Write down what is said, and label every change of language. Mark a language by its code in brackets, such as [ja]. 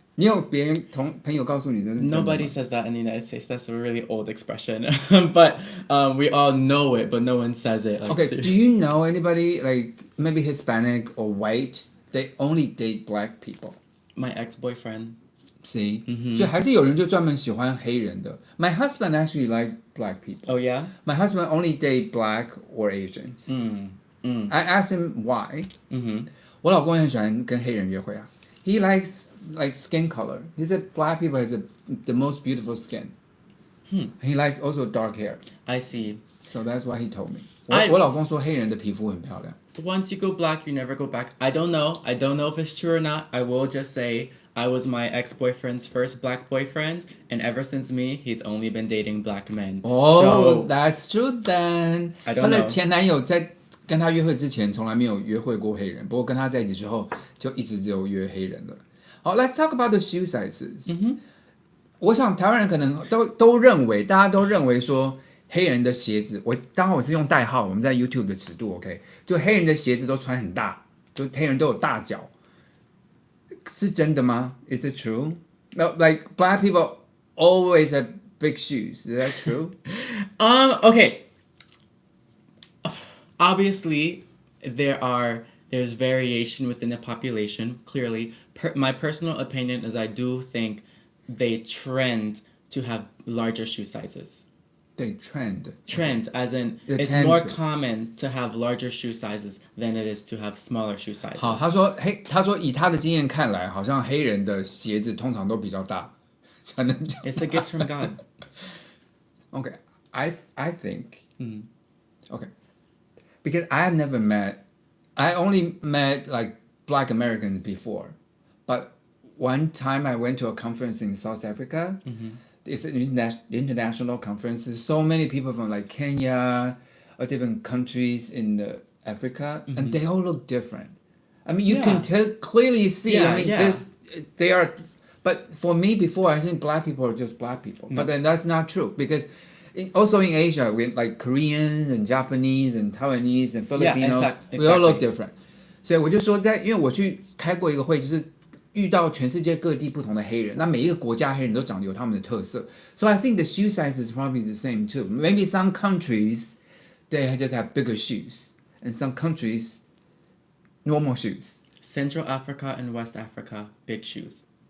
[zh] 你有别人朋友告诉你这是真的吗？ [en] Nobody says that in the United States. That's a really old expression. But we all know it, but no one says it. Okay, do you know anybody like maybe Hispanic or white? They only date black people. My ex-boyfriend. See? [zh] 所以还是有人就专门喜欢黑人的。 [en] My husband actually like black people. Oh yeah? My husband only date black or Asians. I asked him why. [zh] 我老公也很喜欢跟黑人约会啊。 [en] He likes like skin color. He said black people has the most beautiful skin. He likes also dark hair. I see. So that's what he told me. [zh] 我老公说黑人的皮肤很漂亮。 [en] Once you go black, you never go back. I don't know if it's true or not. I will just say I was my ex-boyfriend's first black boyfriend, and ever since me, he's only been dating black men. Oh, so, that's true then. I don't know. [zh] 他的前男友在跟他约会之前从来没有约会过黑人，不过跟他在一起之后就一直只有约黑人了。 [en] 好 ，Let's talk about the shoe sizes. [zh] 我想台湾人可能都认为，大家都认为说黑人的鞋子，当然我是用代号，我们在 YouTube 的尺度 OK， 就黑人的鞋子都穿很大，就黑人都有大脚，是真的吗 ？ [en] Is it true? No, like black people always have big shoes. Is that true? Okay. Obviously, there's variation within the population. Clearly, my personal opinion is I do think they trend to have larger shoe sizes. They trend. Trend, as in it's more common to have larger shoe sizes than it is to have smaller shoe sizes. [zh] 好，他说以他的经验看来，好像黑人的鞋子通常都比较大，才能这样。 [en] It's a gift from God. Okay, I think. Okay, because I only met like black Americans before, but one time I went to a conference in South Africa. It's an international conference. There's so many people from like Kenya or different countries in Africa, and they all look different. I mean, you can clearly see. Yeah, I mean, they are But for me, before I think black people are just black people. But then that's not true because also in Asia, we like Koreans and Japanese and Taiwanese and Filipinos, exactly. we all look different. [zh] 所以我就说因为我去开过一个会，就是遇到全世界各地不同的黑人，那每一个国家黑人都长得有他们的特色。 [en] So I think the shoe size is probably the same too. Maybe some countries they just have bigger shoes, and some countries normal shoes. Central Africa and West Africa, big shoes.